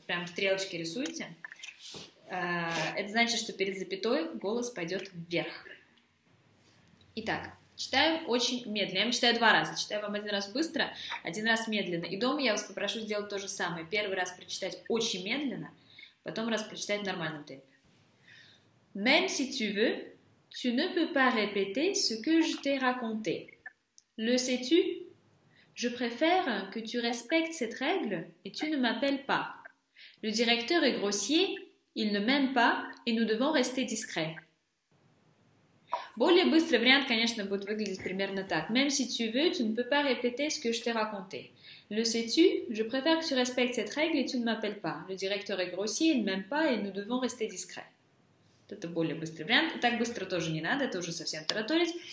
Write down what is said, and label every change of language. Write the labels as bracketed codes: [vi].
[ru] Прям стрелочки рисуйте. Это значит, что перед запятой голос пойдет вверх. Итак, читаю очень медленно. Я вам читаю 2 раза. Читаю вам 1 раз быстро, 1 раз медленно. И дома я вас попрошу сделать то же самое. 1 раз прочитать очень медленно, потом раз прочитать в нормальном темпе. [fr] Même si tu veux, tu ne peux pas répéter ce que je t'ai raconté. Le sais-tu? Je préfère que tu respectes cette règle et tu ne m'appelles pas. Le directeur est grossier, il ne m'aime pas et nous devons rester discrets. Более быстрый вариант, конечно, будет выглядеть примерно так. Même si tu veux, tu ne peux pas répéter ce que je t'ai raconté. Le sais-tu? Je préfère que tu respectes cette règle et tu ne m'appelles pas. Le directeur est grossier, il ne m'aime pas, et nous devons rester discrets. [ru] Это более быстрый вариант. Так быстро тоже не надо, это уже совсем тараторить.